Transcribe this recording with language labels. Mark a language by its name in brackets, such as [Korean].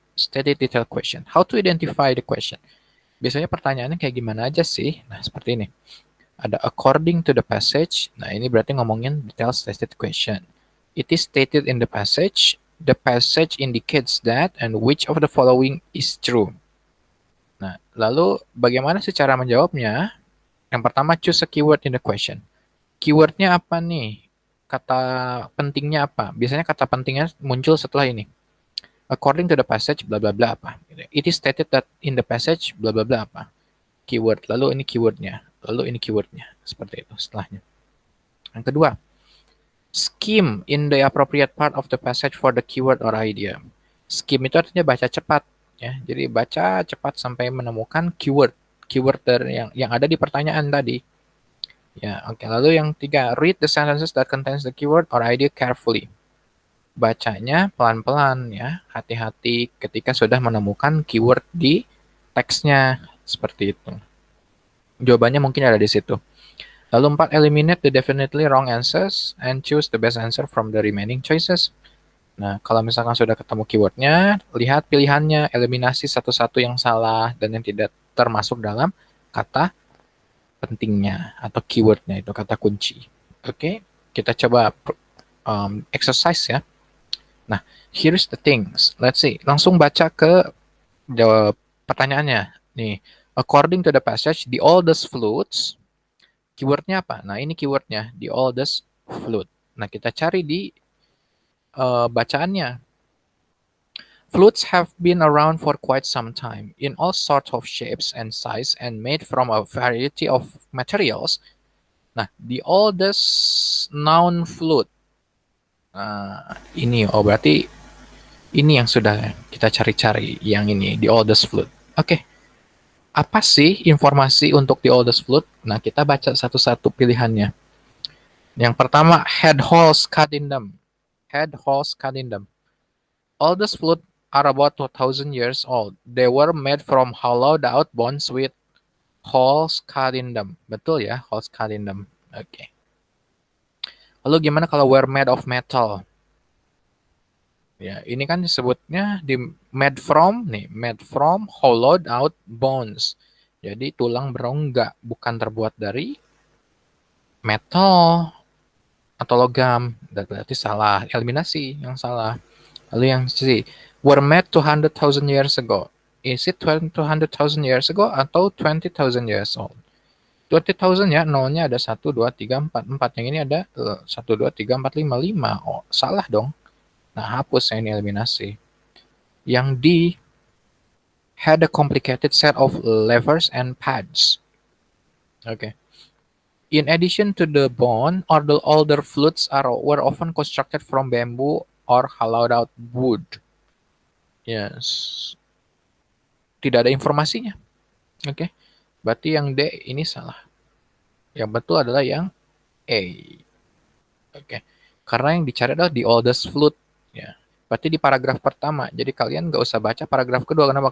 [English] Stated detail question. How to identify the question? [Indonesian] Biasanya pertanyaannya kayak gimana aja sih? Nah, seperti ini. Ada [English] according to the passage. [Indonesian] Nah, ini berarti ngomongin [English] detail stated question. It is stated in the passage. The passage indicates that and which of the following is true. [Indonesian] Nah, lalu bagaimana sih cara menjawabnya? Yang pertama, [English] choose a keyword in the question. [Indonesian] Keywordnya apa nih? Kata pentingnya apa? Biasanya kata pentingnya muncul setelah ini. [English] According to the passage, bla bla bla apa. It is stated that in the passage, bla bla bla apa. [Indonesian] Keyword, lalu ini keywordnya. Lalu ini keywordnya. Seperti itu setelahnya. Yang kedua, [English] skim in the appropriate part of the passage for the keyword or idea. [Indonesian] Skim itu artinya baca cepat. Ya, jadi baca cepat sampai menemukan keyword yang ada di pertanyaan tadi. Ya, oke. Lalu yang tiga, [English] read the sentences that contains the keyword or idea carefully. [Indonesian] Bacanya pelan-pelan ya, hati-hati ketika sudah menemukan keyword di teksnya, seperti itu. Jawabannya mungkin ada di situ. Lalu 4, [English] eliminate the definitely wrong answers and choose the best answer from the remaining choices. [Indonesian] Nah, kalau misalkan sudah ketemu keywordnya, lihat pilihannya, eliminasi satu-satu yang salah dan yang tidak termasuk dalam kata pentingnya atau keywordnya, itu kata kunci. Oke, kita coba exercise ya. [English] Nah, here's the things. Let's see. [Indonesian] Langsung baca ke pertanyaannya. [English] Nih, according to the passage, the oldest flutes, [Indonesian] keywordnya apa? Nah, ini keywordnya, [English] the oldest flute. [Indonesian] Nah, kita cari di bacaannya. [English] Flutes have been around for quite some time, in all sorts of shapes and size and made from a variety of materials. Nah, the oldest known flute. [Indonesian] Nah, ini, berarti ini yang sudah kita cari-cari, yang ini, [English] the oldest flute. [Indonesian] Oke, apa sih informasi untuk [English] the oldest flute? [Indonesian] Nah, kita baca satu-satu pilihannya. Yang pertama, [English] head holes cut in them. Head holes cut in them. Oldest flute are about 2,000 years old. They were made from hollowed out bones with holes cut in them. [Indonesian] Betul ya, [English] holes cut in them. [Indonesian] Oke. Lalu gimana kalau [English] were made of metal? [Indonesian] Ya, ini kan disebutnya di [English] made from hollowed out bones. [Indonesian] Jadi tulang berongga, bukan terbuat dari metal atau logam. Berarti salah, eliminasi yang salah. Lalu yang C, [English] were made 200,000 years ago. Is it 200,000 years ago atau 20,000 years old? [Indonesian] 20,000 ya, nolnya ada 1, 2, 3, 4. 4 yang ini ada 1, 2, 3, 4, 5, 5. Oh, salah dong. Nah, hapus ya, ini eliminasi. Yang D, [English] had a complicated set of levers and pads. Okay. In addition to the bone, or the older flutes were often constructed from bamboo or hollowed out wood. Yes. [Indonesian] Tidak ada informasinya. Oke. Berarti yang D ini salah. Yang betul adalah yang A. Oke. Karena yang dicari adalah [English] the oldest flute. [Indonesian] Ya. Berarti di paragraf pertama. Jadi kalian nggak usah baca paragraf kedua. Kenapa?